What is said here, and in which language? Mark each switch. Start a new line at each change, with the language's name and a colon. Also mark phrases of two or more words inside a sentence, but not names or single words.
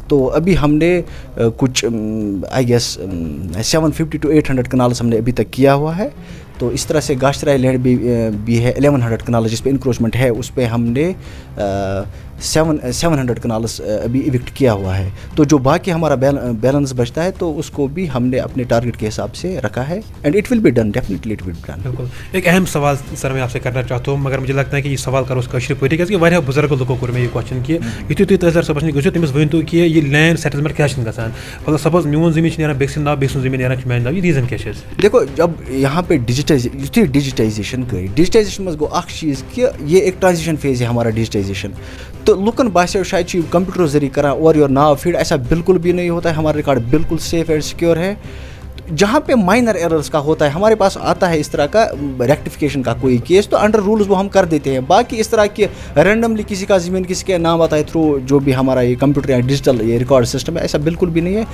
Urdu: تو ابھی ہم نے کچھ
English: I guess
Urdu: 750 to 800 کنالس ہم نے ابھی تک کیا ہوا ہے. تو اس طرح سے گاشترائی لینڈ بھی ہے 1100 کنال جس پہ انکروچمنٹ ہے اس پہ ہم نے 700 کنالس ابھی ایوکٹ کیا ہوا ہے. تو جو باقی ہمارا بیلنس بچتا ہے تو اس کو بھی ہم نے اپنے ٹارگیٹ کے حساب سے رکھا ہے
English: and it will be done definitely it will be done.
Urdu: بالکل. ایک اہم سوال سر میں آپ سے کرنا چاہتا ہوں مگر مجھے لگتا ہے کہ یہ سوال کرو
Kashmiri: اس کٲشِر پٲٹھۍ کیٛازِ کہِ واریاہ بُزرگ لوکو کوٚر مےٚ یہِ کوسچن کہِ یُتھُے تُہۍ تحصیلدار صٲبس نِش گٔژھِو تٔمِس ؤنۍتو کہِ یہِ
English: land settlement
Kashmiri: کیٛازِ چھِنہٕ گژھان مطلب سپوز میون زٔمیٖن چھُ نیران بیٚکہِ سٕنٛدِ ناو بیٚکہِ سُنٛد زٔمیٖن نیران چھُ میٛانہِ ناو یہِ ریٖزن کیٛاہ چھِ اَسہِ؟
Urdu: دیکھو جب یہاں پہ ڈیجیٹائزیشن گئی ڈیجیٹائزیشن میں
Kashmiri: گو اخ چیز
Urdu: کہ یہ ایک ٹرانزیشن فیز ہے ہمارا ڈیجیٹائزیشن.
Kashmiri: تو لوکن باسیو شاید کمپیوٹر ذریعے کرا اور یور ناو فیڈ ایسا بالکل بھی نہیں ہوتا ہے.
Urdu: ہمارا ریکارڈ بالکل
English: safe and secure
Urdu: ہے. جہاں پہ
English: minor errors
Urdu: کا ہوتا ہے ہمارے پاس آتا ہے اس طرح کا ریکٹیفیکیشن کا کوئی کیس تو
English: under rules
Urdu: وہ ہم کر دیتے ہیں. باقی اس طرح کی رینڈملی کسی کا زمین کسی کے نام آتا ہے تھرو جو بھی ہمارا یہ کمپیوٹر یا ڈیجیٹل یہ
English: record system
Urdu: ہے ایسا بالکل بھی نہیں ہے.